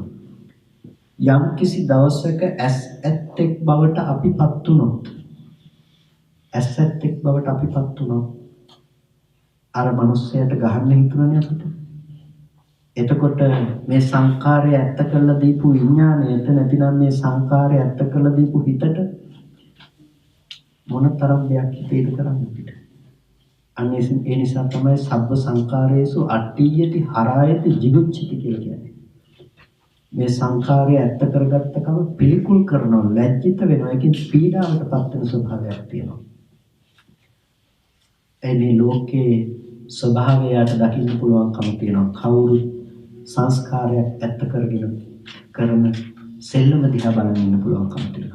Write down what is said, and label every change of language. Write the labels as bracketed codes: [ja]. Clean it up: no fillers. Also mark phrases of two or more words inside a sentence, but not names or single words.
[si] යම් කිසි දවසක ඇත්තෙක් බවට අපිපත් වුණොත් ඇත්තෙක් බවට අපිපත් වුණොත් අර මිනිස්සයාට ගහන්න හිතුණානේ අපිට. එතකොට මේ සංකාරය ඇත්ත කරලා දීපු විඥාණයට නැතිනම් මේ සංකාරය ඇත්ත කරලා දීපු හිතට මොනතරම් දෙයක් හිතේද කරන්න අපිට. අන්න ඒ නිසා තමයි [pi] සබ්බ සංකාරයේසු අට්ඨියති හරායති jigucchati [si] කියලා කියන්නේ. මේ සංකාරය ඇත්ත කරගත්තකම පිළිකුල් කරනවා, ලැජ්ජිත වෙනවා, ඒකෙන් පීඩාවටපත් වෙන ස්වභාවයක් තියෙනවා. එනේ ලෝකේ ස්වභාවයට දකින්න පුළුවන්කම තියෙනවා. කවුරු සංස්කාරයක් ඇත්ත කරගෙන කරන සෙල්ලම දිහා බලන්න ඉන්න පුළුවන්කම තියෙනවා.